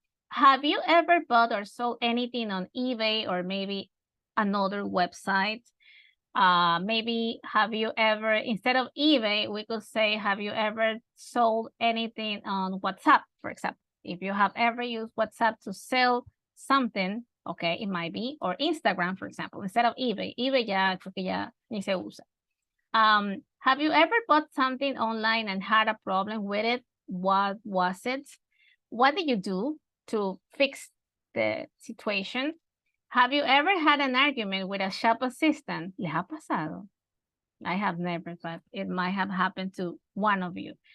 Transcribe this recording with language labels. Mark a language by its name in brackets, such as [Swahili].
[English] Have you ever bought or sold anything on eBay or maybe another website? Maybe have you ever, instead of eBay, we could say, have you ever sold anything on WhatsApp, for example? If you have ever used WhatsApp to sell something, okay, it might be, or Instagram, for example, instead of eBay. [Spanish] eBay ya, creo que ya ni se usa. [English] Have you ever bought something online and had a problem with it? What was it? What did you do to fix the situation? Have you ever had an argument with a shop assistant? [Spanish] ¿Les ha pasado? [English] I have never, but it might have happened to one of you.